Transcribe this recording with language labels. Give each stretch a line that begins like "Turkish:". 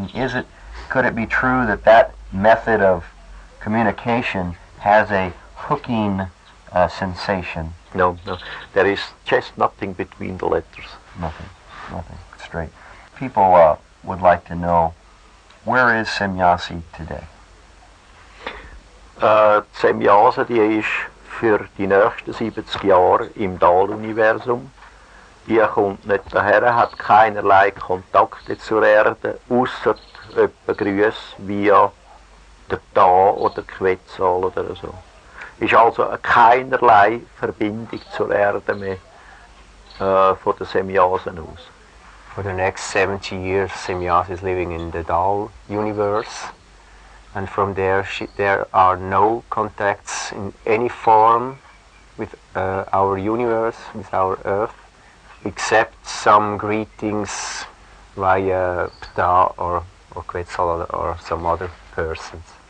English: And could it be true that method of communication has a hooking sensation? No. There is just nothing between the letters. Nothing. Straight. People would like to know, where is Semjase today?
German: Semjase, die ist für die nächsten 70 Jahre im Dahl-Universum. Die kommt nicht daher, hat keinerlei Kontakte zur Erde, ausser etwa Grüße via der Da oder Quetzal oder so. Ist also keinerlei Verbindung zur Erde mehr von der Semjasen aus.
English: For the next 70 years, Semjase is living in the Dahl universe, and from there there are no contacts in any form with our universe, with our Earth, except some greetings via Ptah or Quetzal or some other persons.